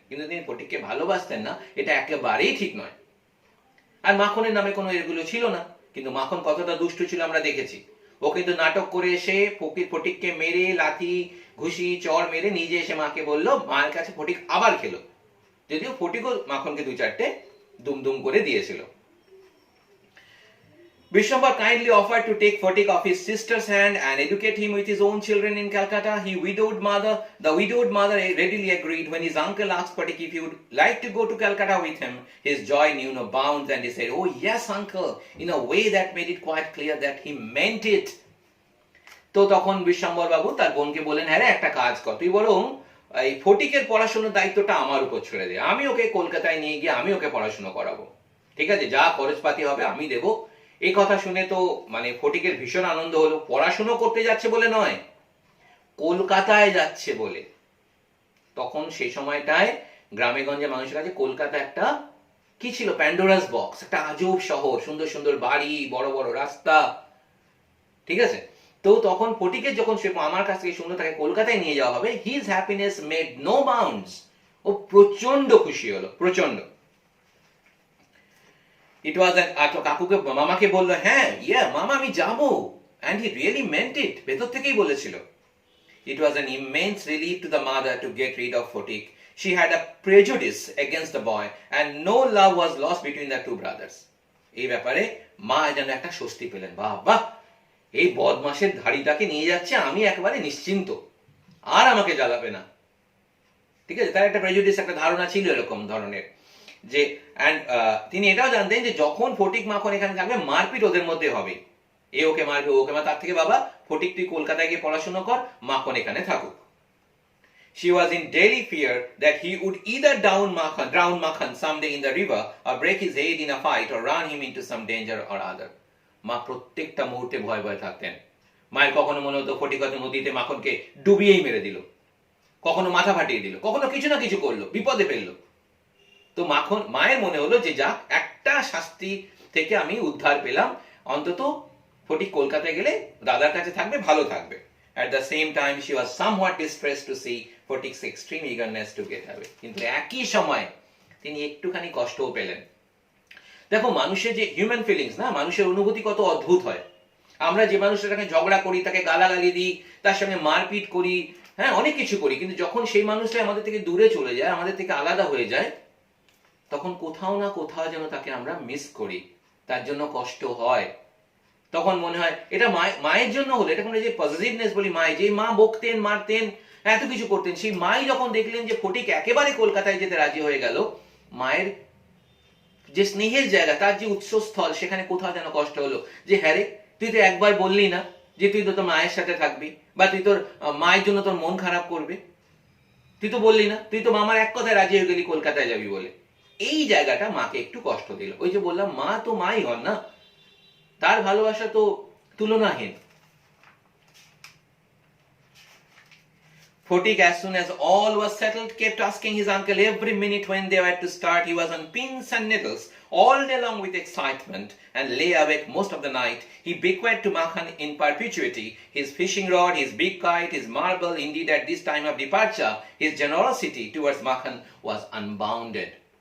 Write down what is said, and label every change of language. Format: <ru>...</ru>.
<bn>কিন্তু তিনি ফটিককে ভালোবাসতেন না, এটা একেবারেই ঠিক নয়। আর মাখনের নামে কোনো এগুলো ছিল না, কিন্তু মাখন কতটা দুষ্টু ছিল আমরা দেখেছি। ও কিন্তু নাটক করে এসে ফটিককে মেরে, লাথি ঘুষি চড় মেরে নিজে এসে মাকে বললো, মায়ের কাছে ফটিক আবার খেলো, যদিও ফটিকও মাখনকে দুই চারটে দুম করে দিয়েছিল।</bn> <en>Vishwambar kindly offered to take Phatik off his sister's hand and educate him with his own children in Calcutta. The widowed mother readily agreed. When his uncle asked Phatik if he would like to go to Calcutta with him, his joy knew no bounds, and he said, "Oh yes, uncle," in a way that made it quite clear that he meant it.</en> <bn>তো তখন বিশ্বম্বর বাবু তার বোনকে বলেন, হ্যাঁ রে, একটা কাজ কর, তুই বরং এই ফটিকের পড়াশোনার দায়িত্বটা আমার উপর ছেড়ে দে, আমি ওকে কলকাতায় নিয়ে গিয়ে আমি ওকে পড়াশোনা করাবো, ঠিক আছে, যা খরচপাতি হবে আমি দেবো। এই কথা শুনে তো মানে ফটিকের ভীষণ আনন্দ হলো, পড়াশোনা করতে যাচ্ছে বলে নয়, কলকাতায় যাচ্ছে বলে। তখন সেই সময়টায় গ্রামে গঞ্জে মানুষের কাছে কলকাতা একটা কি ছিল, প্যান্ডোরাস বক্স, একটা আজব শহর, সুন্দর সুন্দর বাড়ি, বড় বড় রাস্তা, ঠিক আছে। তো তখন ফটিকের যখন সে আমার কাছ থেকে শুনলো তাকে কলকাতায় নিয়ে যাওয়া হবে,</bn> <en>his happiness made no bounds,</en> <bn>ও প্রচন্ড খুশি হলো, প্রচন্ড।</bn> <en>It was</en> <bn>কাকুকে মামাকে বললো, হ্যাঁ মামা আমি যাবো,</bn> <en>and he really meant it,</en> <bn>ভেতর থেকেই বলেছিল।</bn> <en>It was an immense relief to the mother to get rid of Phatik. She had a prejudice against the boy and no love was lost between the two brothers.</en> <bn>এই ব্যাপারে মা যেন একটা স্বস্তি পেলেন, বাবা এই বদমাসের ধাড়িটাকে নিয়ে যাচ্ছে, আমি একেবারে নিশ্চিন্ত, আর আমাকে জ্বালাবে না, ঠিক আছে। তার একটা প্রেজুডিস, একটা ধারণা ছিল এরকম ধরনের, যে তিনি এটাও জানতেন যে যখন ফটিক মাখন এখানে থাকবে মারপিট ওদের মধ্যে হবে, এ ওকে মারবে, ওকে মারবে, তার থেকে বাবা ফটিক তুই কলকাতায় গিয়ে পড়াশোনা কর, মাখন এখানে থাকুক।</bn> <en>She was in daily fear that he would either drown Makhan someday in the river, or break his head in a fight, or run him into some danger or other.</en> <bn>মা প্রত্যেকটা মুহূর্তে ভয় থাকতেন। মায়ের কখনো মনে হতো ফটিক হয়তো নদীতে মাখনকে ডুবিয়েই মেরে দিল, কখনো মাথা ফাটিয়ে দিল, কখনো কিছু না কিছু করলো, বিপদে ফেললো। তো মায়ের মনে হলো যে যাক, একটা শাস্তি থেকে আমি উদ্ধার পেলাম, অন্তত ফটিক কলকাতায় গেলে দাদার কাছে থাকবে, ভালো থাকবে।</bn> <en>At the same time she was somewhat distressed to see Phatik's extreme eagerness to get away.</en> <bn>কিন্তু একই সময় তিনি একটুখানি কষ্টও পেলেন। দেখো মানুষের যে হিউম্যান ফিলিংস না, মানুষের অনুভূতি কত অদ্ভুত হয়। আমরা যে মানুষের সঙ্গে ঝগড়া করি, তাকে গালাগালি দিই, তার সঙ্গে মারপিট করি, হ্যাঁ অনেক কিছু করি, কিন্তু যখন সেই মানুষটা আমাদের থেকে দূরে চলে যায়, আমাদের থেকে আলাদা হয়ে যায়, তখন কোথাও না কোথাও যেন তাকে আমরা মিস করি, তার জন্য কষ্ট হয়। তখন মনে হয় এটা মায়ের জন্য হলো, এটা কোনো যে পজিটিভনেস বলি, মায়ের যে মা বকতেন, মারতেন, এত কিছু করতেন, সেই মাই যখন দেখলেন যে ফটিক একেবারে কলকাতায় যেতে রাজি হয়ে গেল, মায়ের যে স্নেহের জায়গা, তার যে উৎসস্থল, সেখানে কোথাও যেন কষ্ট হলো, যে হ্যাঁ রে তুই তো একবার বললি না যে তুই তো তোর মায়ের সাথে থাকবি, বা তুই তোর মায়ের জন্য তোর মন খারাপ করবে, তুই তো বললি না, তুই তো মামার এক কথায় রাজি হয়ে গেলি কলকাতায় যাবি বলে। এই জায়গাটা মাকে একটু কষ্ট দিল। ওই যে বললাম, মা তো মাই হন না, তার ভালোবাসা তো তুলনাহীন।</bn> <en>Phatik, as soon as all was settled, kept asking his uncle every minute when they were to start. He was on pins and needles all day long with excitement and lay awake most of the night. He bequeathed to Makhan in perpetuity his fishing rod, his big kite, his marble. Indeed, at this time of departure, his generosity towards Makhan was unbounded.</en>